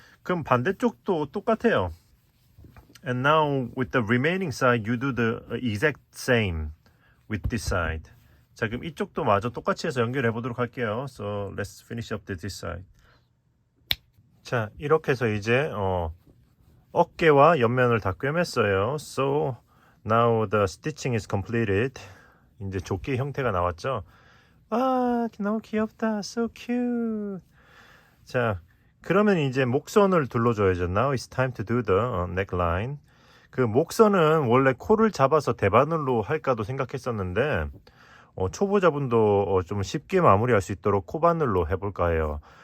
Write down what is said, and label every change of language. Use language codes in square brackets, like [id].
[ko] 그럼 반대쪽도 똑같아요. [en] And now with the remaining side, you do the exact same with this side. [ko] 자, 그럼 이쪽도 마저 똑같이 해서 연결해 보도록 할게요. [en] So let's finish up this side. [ko] 자, 이렇게 해서 이제 어깨와 옆면을 다 꿰맸어요. [en] So now the stitching is completed. [ko] 이제 조끼 형태가 나왔죠. 아, 너무 귀엽다. [en] So cute. [ko] 자, 그러면 이제 목선을 둘러줘야죠. [en] Now it's time to do the neckline. [ko] 그 목선은 원래 코를 잡아서 대바늘로 할까도 생각했었는데 초보자분도 좀 쉽게 마무리할 수 있도록 코바늘로 해볼까 해요.